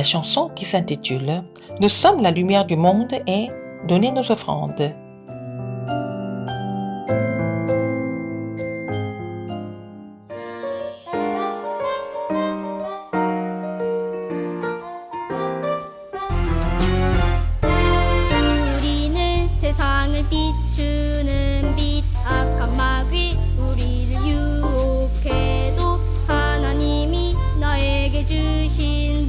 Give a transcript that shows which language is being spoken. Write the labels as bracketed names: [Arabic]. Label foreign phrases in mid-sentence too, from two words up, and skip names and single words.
[French] chanson qui s'intitule « Nous sommes la lumière du monde et donner nos offrandes ». [Korean] 우리는 세상을 비추는 빛 악한 마귀 우리를 유혹해도 하나님이 나에게 주신